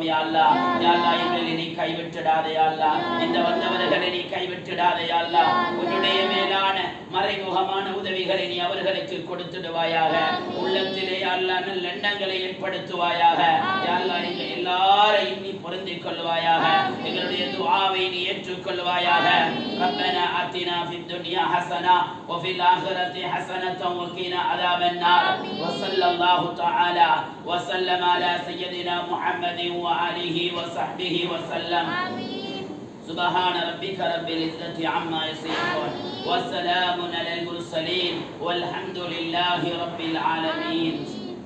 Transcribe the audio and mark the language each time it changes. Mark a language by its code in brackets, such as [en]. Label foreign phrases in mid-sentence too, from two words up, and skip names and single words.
[ar] يا الله [ta] எங்களை நீ கைவிட்டுடாதே [ar] يا الله [ta] இந்த வந்தவர்களை நீ கைவிட்டுடாதே [ar] يا الله [ta] உன்னுடைய மேலான மறைமுகமான உதவிகளை நீ அவர்களுக்கு கொடுத்துடுவாயாக உள்ளத்திலே [ar] يا الله [ta] நல்ல எண்ணங்களை ஏற்படுத்துவாயாக [ar] يا الله [ta] எங்கள் எல்லாரையும் நீ பொருந்திக் கொள்வாயாக எங்களுடைய துஆவை நீ ஏற்றுக்கொள்வாயாக [ar] ربنا آتنا في الدنيا حسنة وفي الآخرة حسنة وقنا عذاب النار وصلى الله تعالى وسلم على سيدنا محمد وآله وصحبه وسلم سبحان ربك رب العزة عما يصفون والسلام على المرسلين والحمد لله رب العالمين